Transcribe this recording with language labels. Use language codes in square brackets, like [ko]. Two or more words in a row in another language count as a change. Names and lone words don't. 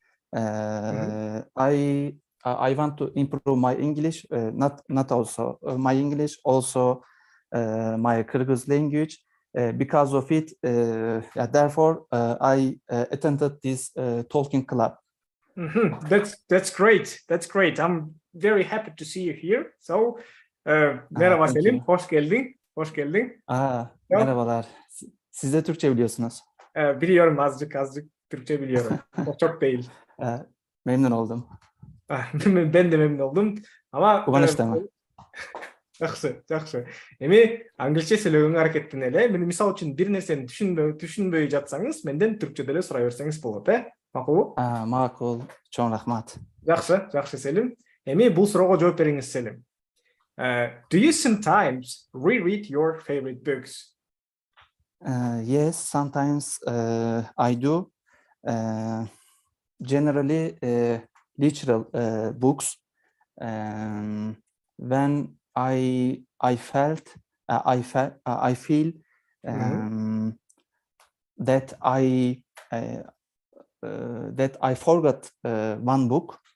[en] I want to improve my English, not also my English, also my Kyrgyz language. Because of it, therefore, I attended this talking club. That's great. That's great. I'm very happy to see you here. So, [tr] merhaba Selim, hoş geldin. Hoş geldin. Merhabalar. Siz de Türkçe biliyorsunuz. Biliyorum, azıcık Türkçe biliyorum. O çok değil. Memnun oldum. Ben de memnun oldum. Ama [ky] Кубаныштамын. Жақсы. Эми англисче сүйлөгөнгө аракеттен эле. Мен мисал үчүн бир нерсени түшүнбөй жатсаңыз, менден түркчө деле сурай берсеңиз болот, Макулбу? Макул. Чоң рахмат. Жақсы Селим. Эми бул суроого жооп бериңиз, Селим. [en] Do you sometimes reread your favorite books? Yes, sometimes I do. Generally, literal books. When I feel that I forgot one book.